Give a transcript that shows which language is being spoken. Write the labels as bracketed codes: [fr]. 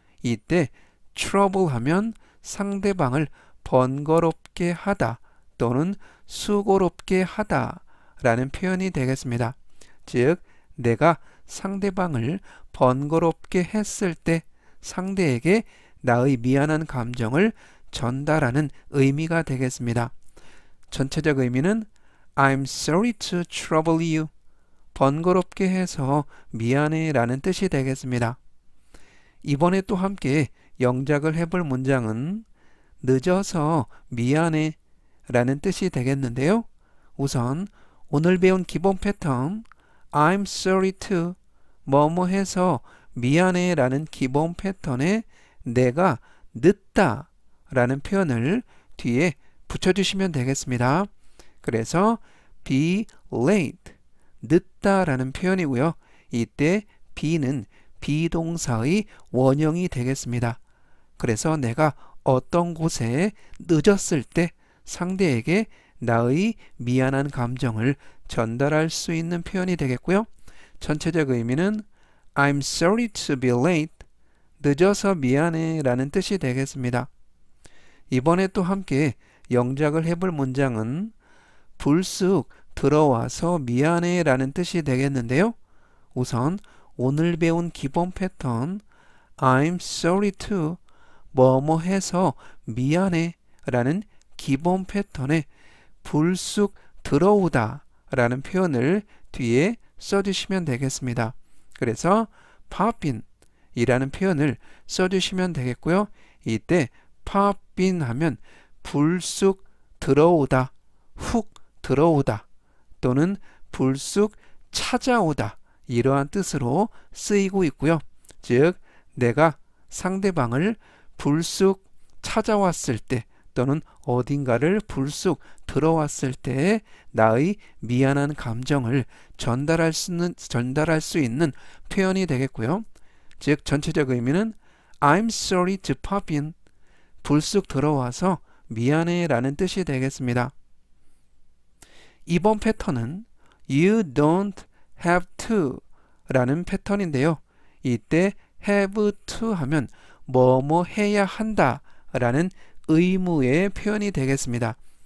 [ko] 이때 trouble 하면 상대방을 번거롭게 하다 또는 수고롭게 하다 라는 표현이 되겠습니다. 즉 내가 상대방을 번거롭게 했을 때 상대에게 나의 미안한 감정을 전달하는 의미가 되겠습니다. 전체적 의미는 [en] I'm sorry to trouble you. [ko] 번거롭게 해서 미안해 라는 뜻이 되겠습니다. 이번에 또 함께 영작을 해볼 문장은 늦어서 미안해 라는 뜻이 되겠는데요. 우선 오늘 배운 기본 패턴 [en] I'm sorry to [ko] 뭐뭐 해서 미안해 라는 기본 패턴에 내가 늦다 라는 표현을 뒤에 붙여주시면 되겠습니다. 그래서 be late 늦다 라는 표현이고요. 이때 be는 비동사의 원형이 되겠습니다. 그래서 내가 어떤 곳에 늦었을 때 상대에게 나의 미안한 감정을 전달할 수 있는 표현이 되겠고요. 전체적 의미는 [en] I'm sorry to be late. [ko] 늦어서 미안해 라는 뜻이 되겠습니다. 이번에 또 함께 영작을 해볼 문장은 불쑥 들어와서 미안해 라는 뜻이 되겠는데요. 우선 오늘 배운 기본 패턴 [en] I'm sorry to [ko] 뭐뭐 해서 미안해 라는 기본 패턴에 불쑥 들어오다 라는 표현을 뒤에 써주시면 되겠습니다. 그래서 pop in 이라는 표현을 써주시면 되겠고요. 이때 pop in 하면 불쑥 들어오다, 훅 들어오다 또는 불쑥 찾아오다 이러한 뜻으로 쓰이고 있고요. 즉 내가 상대방을 불쑥 찾아왔을 때 또는 어딘가를 불쑥 들어왔을 때 나의 미안한 감정을 전달할 수 있는 표현이 되겠고요. 즉 전체적 의미는 [en] I'm sorry to pop in. [ko] 불쑥 들어와서 미안해 라는 뜻이 되겠습니다. 이번 패턴은 [en] You don't have to [ko] 라는 패턴인데요. 이때 have to 하면 뭐뭐 해야 한다 라는 의무의 표현이 되겠습니다.